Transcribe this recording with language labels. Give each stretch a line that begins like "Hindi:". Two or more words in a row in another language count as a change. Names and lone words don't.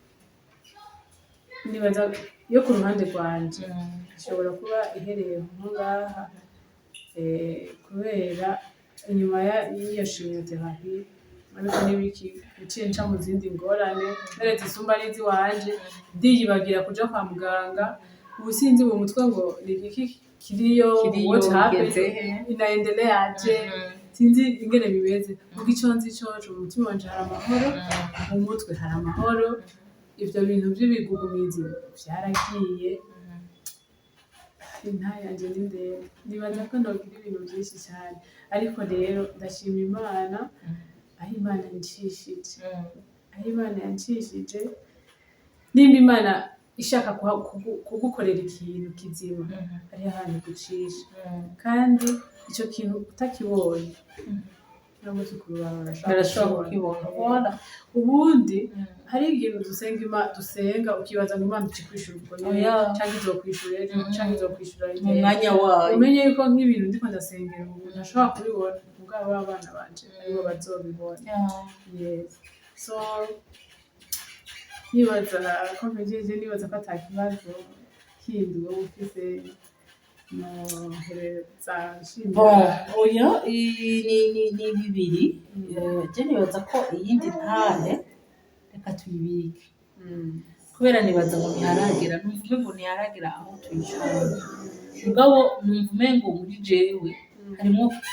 Rundi: nibaza yo ku ruhande rwanje ishobora kuba ihereye nko ngaha kubera inyuma y'iyo chimiothérapie ariko n'ibiki biciye nca mu zindi ngorane neretse isumba n'izi wanje ndiyibagira kuja kwa muganga ubusinzi mu mutwe ngo ni iki kiriyo
English: what happened
Rundi: inaendeleaje sinzi ingene bimeze kuko icyo nzi cyoco mu mutima wanje hari amahoro mu mutwe hari amahoro ivyo bintu by'ibigugumizi byaragiye intahe yanje ni ndende nibaza ko ndogira ibintu byinshi cyane ariko rero ndashima Imana aho Imana yancishije nimba Imana ishaka kugukorera ikintu kizima ari ahantu gucisha kandi icyo kintu utakibonye ntabwo barashobora kukibona ubundi hari ikintu dusenga ukibaza ngo Imana ikikwishura ubwo nyine cyangwa izokwishura ejo cyangwa izokwishura mu mwanya wayo umenye yuko nk'ibintu ndiko ndasengera ubu ntashobora kubibona ubwabo abana banje aribo bazobibona
English: yes so
Rundi: nibaza ko mpejeje nibaza ko atakibazo kindi wowe ufise oya ni bibiri je nibaza ko iyindi ntahe reka tuyibike kubera nibaza ngo ntiharagera numva ngo ntiharagera aho tuyishora mugabo numva umengo muri jewe harimo